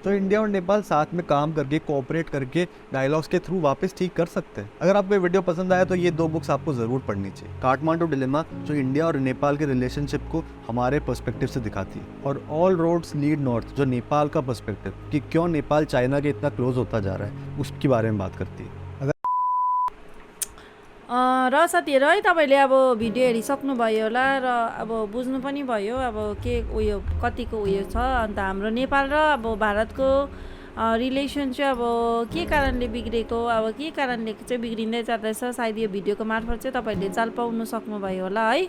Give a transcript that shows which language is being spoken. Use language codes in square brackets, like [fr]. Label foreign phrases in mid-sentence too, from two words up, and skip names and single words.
[hi] तो इंडिया और नेपाल साथ में काम करके, कोऑपरेट करके, डायलॉग्स के थ्रू वापस ठीक कर सकते हैं। अगर आपको ये वीडियो पसंद आया तो ये 2 बुक्स आपको ज़रूर पढ़नी चाहिए। काठमांडू डिलेमा, जो इंडिया और नेपाल के रिलेशनशिप को हमारे पर्सपेक्टिव से दिखाती है, और ऑल रोड्स लीड नॉर्थ, जो नेपाल का पर्सपेक्टिव कि क्यों नेपाल चाइना के इतना क्लोज होता जा रहा है, उसके बारे में बात करती है। [ne] र साथीहरू है, तपाईँले अब भिडियो हेरिसक्नुभयो होला र अब बुझ्नु पनि भयो अब के उयो कतिको उयो छ। अन्त हाम्रो नेपाल र अब भारतको रिलेसन चाहिँ अब के कारणले बिग्रेको, अब के कारणले चाहिँ बिग्रिँदै जाँदैछ, सायद यो भिडियोको मार्फत चाहिँ तपाईँले चाल पाउनु सक्नुभयो होला है।